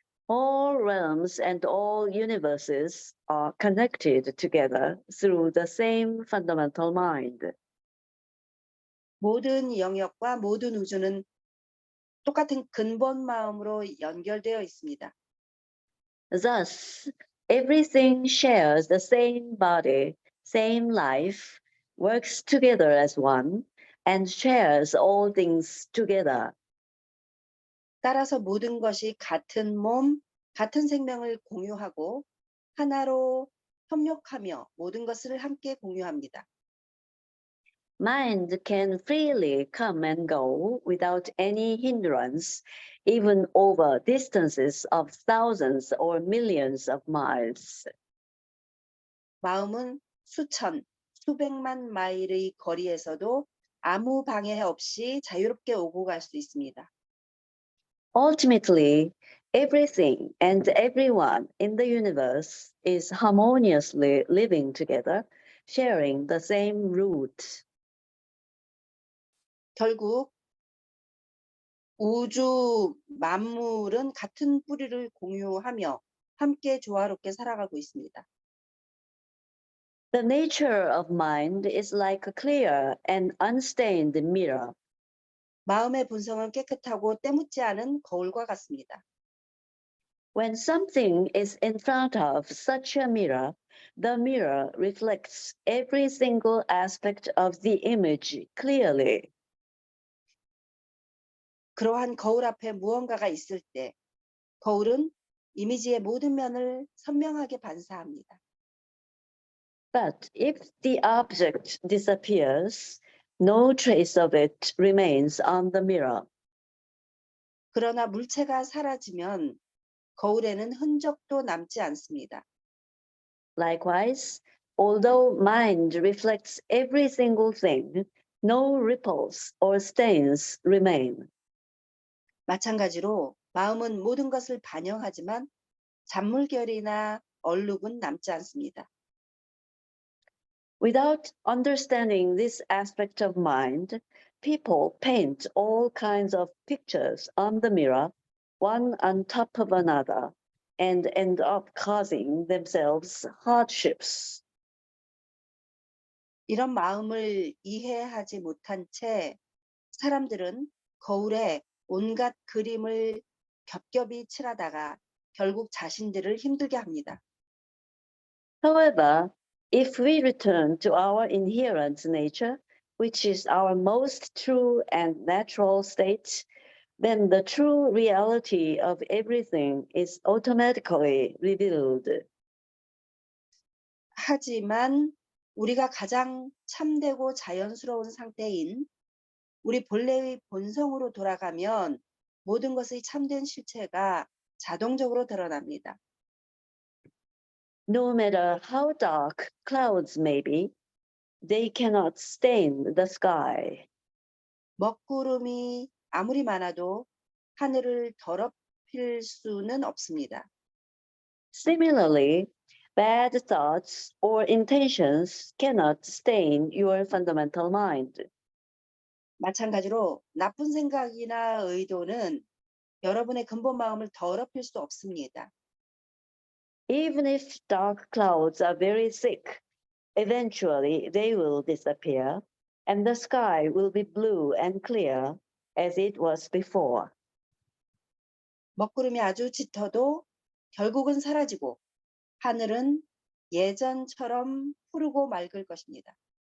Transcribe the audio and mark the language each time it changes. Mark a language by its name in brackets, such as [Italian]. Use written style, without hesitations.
[English] All realms and all universes are connected together through the same fundamental mind. [Korean] 모든 영역과 모든 우주는 똑같은 근본 마음으로 연결되어 있습니다. [English] Thus, everything shares the same body, same life, works together as one, and shares all things together. [Korean] 따라서 모든 것이 같은 몸, 같은 생명을 공유하고 하나로 협력하며 모든 것을 함께 공유합니다. [English] Mind can freely come and go without any hindrance, even over distances of thousands or millions of miles. [Korean] 마음은 수천, 수백만 마일의 거리에서도 아무 방해 없이 자유롭게 오고 갈 수 있습니다. [English] Ultimately, everything and everyone in the universe is harmoniously living together, sharing the same root. [Korean] 결국 우주 만물은 같은 뿌리를 공유하며 함께 조화롭게 살아가고 있습니다. [English] The nature of mind is like a clear and unstained mirror. [Korean] 마음의 본성은 깨끗하고 때묻지 않은 거울과 같습니다. [English] When something is in front of such a mirror, the mirror reflects every single aspect of the image clearly. [Korean] 그러한 거울 앞에 무언가가 있을 때 거울은 이미지의 모든 면을 선명하게 반사합니다. [English] But if the object disappears, no trace of it remains on the mirror. [Korean] 그러나 물체가 사라지면 거울에는 흔적도 남지 않습니다. [English] Likewise, although mind reflects every single thing, no ripples or stains remain. [Korean] 마찬가지로 마음은 모든 것을 반영하지만 잔물결이나 얼룩은 남지 않습니다. [English] Without understanding this aspect of mind, people paint all kinds of pictures on the mirror, one on top of another, and end up causing themselves hardships. [Korean] 이런 마음을 이해하지 못한 채 사람들은 거울에 온갖 그림을 겹겹이 칠하다가 결국 자신들을 힘들게 합니다. [English] However, if we return to our inherent nature, which is our most true and natural state, then the true reality of everything is automatically revealed. [Korean] 하지만 우리가 가장 참되고 자연스러운 상태인 우리 본래의 본성으로 돌아가면 모든 것의 참된 실체가 자동적으로 드러납니다. [English] No matter how dark clouds may be, they cannot stain the sky. [Korean] 먹구름이 아무리 많아도 하늘을 더럽힐 수는 없습니다. [English] Similarly, bad thoughts or intentions cannot stain your fundamental mind. [Korean] 마찬가지로 나쁜 생각이나 의도는 여러분의 근본 마음을 더럽힐 수 없습니다. [English] Even if dark clouds are very thick, eventually they will disappear, and the sky will be blue and clear as it was before. [Korean] 먹구름이 아주 짙어도 결국은 사라지고 하늘은 예전처럼 푸르고 맑을 것입니다.